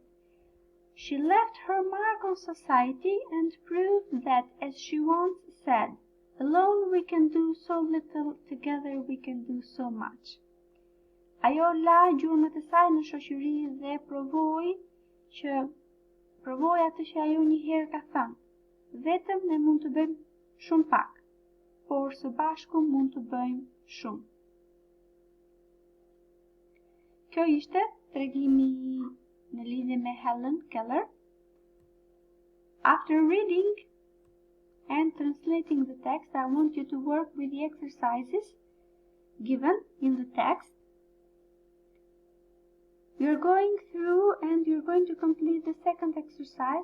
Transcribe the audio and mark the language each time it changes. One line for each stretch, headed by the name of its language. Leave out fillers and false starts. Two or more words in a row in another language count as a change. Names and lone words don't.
English: She left her mark on society and proved that, as she once said, alone we can do so little, together we can do so much.
Albanian: Ajo la gjurmët e saj në shoqëri dhe provoi atë që ajo një herë ka thënë. Vetëm ne mund të bëjmë shumë pak, por së bashku mund të bëjmë shumë. Kjo ishte tregimi në lidhje me Helen Keller.
English: After reading and translating the text, I want you to work with the exercises given in the text. You're going through and you're going to complete the second exercise.